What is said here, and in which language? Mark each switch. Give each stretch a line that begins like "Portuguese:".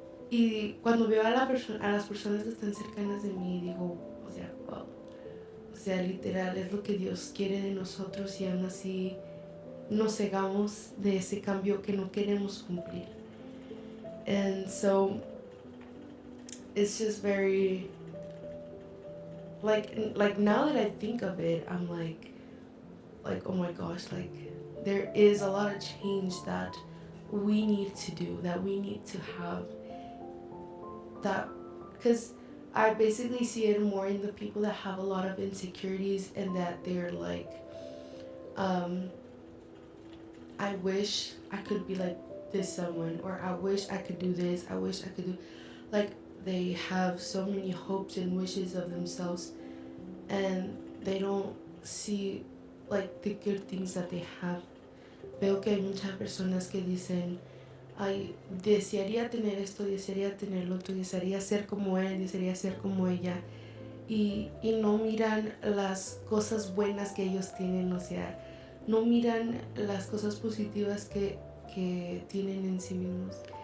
Spanish: Y cuando veo a las personas que están cercanas de mí, digo, o sea, wow. O sea, literal, es lo que Dios quiere de nosotros y aún así nos cegamos de ese cambio que no queremos cumplir.
English: And so, it's just very, like now that I think of it, I'm like, oh my gosh, like, there is a lot of change that we need to do, that we need to have, that, because I basically see it more in the people that have a lot of insecurities and that they're like, I wish I could be like this someone, or I wish I could do this, I wish I could do, like, they have so many hopes and wishes of themselves and they don't see like the good things that they have.
Spanish: Veo que hay muchas personas que dicen, ay, desearía tener esto, desearía tener lo otro, desearía ser como él, desearía ser como ella. Y no miran las cosas buenas que ellos tienen, o sea, no miran las cosas positivas que tienen en sí mismos.